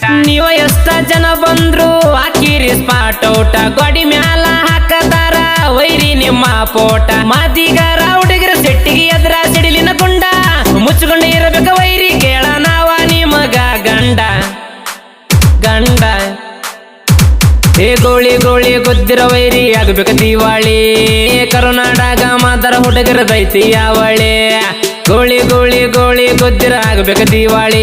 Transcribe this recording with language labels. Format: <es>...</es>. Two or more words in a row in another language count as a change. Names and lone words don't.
<kn>ನೀವ ಎಷ್ಟ ಜನ ಬಂದ್ರು ಹಾಕಿರಿ</kn> <en>spot out.</en> <kn>ಗೋಡಿ ಮ್ಯಾಲ ಹಾಕದಾರ ವೈರಿ ನಿಮ್ಮ ಪೋಟ. ಮಾದಿಗರ ಹುಡುಗರ ಸೆಟ್ಟಿಗೆ ಎದ್ರ ಸಿಡಿಲಿನ ಗುಂಡ. ಮುಚ್ಚುಗೊಂಡ ಇರಬೇಕ ವೈರಿ ಕೇಳ ನಾವ ನಿಮಗ ಗಂಡ ಗಂಡ. ಏ ಗೋಳಿ ಗೋಳಿ ಗೊದ್ದಿರ ವೈರಿ ಆಗ್ಬೇಕ ದಿವಾಳಿ. ಕರುನಾಡಾಗ ಮಾದರ ಹುಡುಗರದೈತಿ ಯಾವಳೆ. ಗೋಳಿ ಗೋಳಿ ಗೋಳಿ ಗೊದ್ದಿರ ಆಗ್ಬೇಕ ದಿವಾಳಿ.</kn>